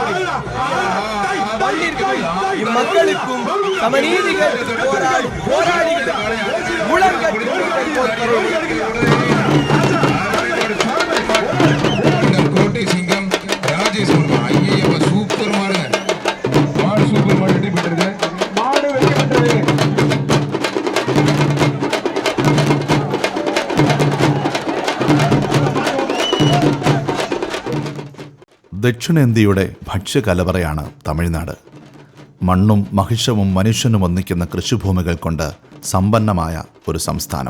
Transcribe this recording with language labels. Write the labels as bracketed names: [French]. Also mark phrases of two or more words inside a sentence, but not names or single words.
[Tamil] இம்மக்களுக்கும் சமநீதிகள் போராடி கோட்டை சிங்கம் ராஜேஷ் சூப்பர் மாடு சூப்பர் மாடு வெற்றி பெற்றது. மாடு வெற்றி பெற்றது. [Malayalam] ദക്ഷിണേന്ത്യയുടെ ഭക്ഷ്യകലവറയാണ് തമിഴ്നാട്. മണ്ണും മഹിഷവും മനുഷ്യനും ഒന്നിക്കുന്ന കൃഷിഭൂമികൾ കൊണ്ട് സമ്പന്നമായ ഒരു സംസ്ഥാനം.